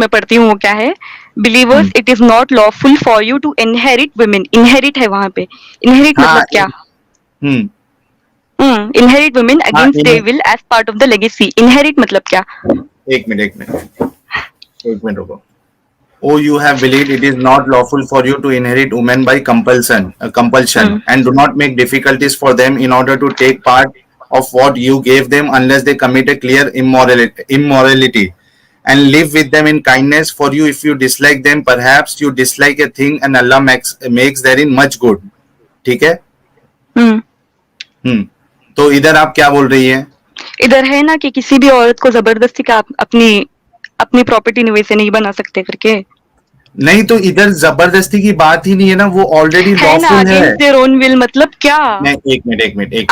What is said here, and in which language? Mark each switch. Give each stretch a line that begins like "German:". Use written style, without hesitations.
Hindi: मैं पढ़ती हूँ वो क्या है।
English: Believers it is not lawful for you to inherit women.
Hindi: Inherit है वहां पे। इनहेरिट हाँ, मतलब क्या? हम्म,
English: inherit women
Hindi: हाँ,
English: Against they will as part of the legacy.
Hindi: Inherit मतलब क्या? एक मिनट, एक मिनट, एक मिनट रुको।
English: Oh, you have believed it is not lawful for you to inherit women by compulsion, hmm and do not make difficulties for them in order to take part of what you gave them unless they commit a clear immorality, and live with them in kindness. For you, if you dislike them, perhaps you dislike a thing, and Allah makes therein much good.
Hindi: ठीक है? हम्म हम्म। तो इधर आप क्या बोल रही है? इधर है ना कि किसी भी औरत को जबरदस्ती का अपनी अपनी प्रॉपर्टी वैसे नहीं बना सकते करके। नहीं, तो इधर जबरदस्ती की बात ही नहीं है ना, वो ऑलरेडी है ना लॉफुल है।
English: against their own will
Hindi: मतलब क्या? नहीं, एक मिनट, एक मिनट, एक